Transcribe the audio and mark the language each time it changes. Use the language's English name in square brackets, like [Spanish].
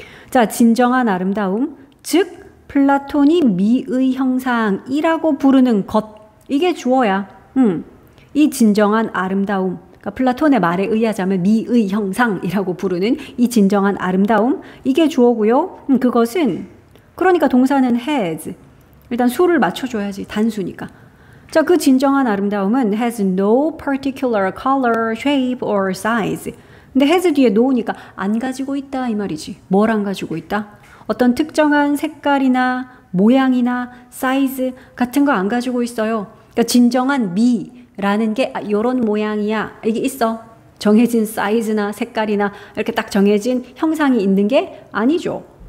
[Korean] 자, 진정한 아름다움. 즉, 플라톤이 미의 형상이라고 부르는 것. 이게 주어야. 이 진정한 아름다움. 그러니까 플라톤의 말에 의하자면 미의 형상이라고 부르는 이 진정한 아름다움, 이게 주어고요. 그것은 그러니까 동사는 has. 일단 수를 맞춰줘야지, 단수니까. 자, 그 진정한 아름다움은 [English] has no particular color, shape or size. [Korean] 근데 has 뒤에 no니까 안 가지고 있다 이 말이지. 뭘 안 가지고 있다? 어떤 특정한 색깔이나 모양이나 사이즈 같은 거 안 가지고 있어요. 그러니까 진정한 미라는 게 이런 모양이야. 이게 있어. 정해진 사이즈나 색깔이나 이렇게 딱 정해진 형상이 있는 게 아니죠.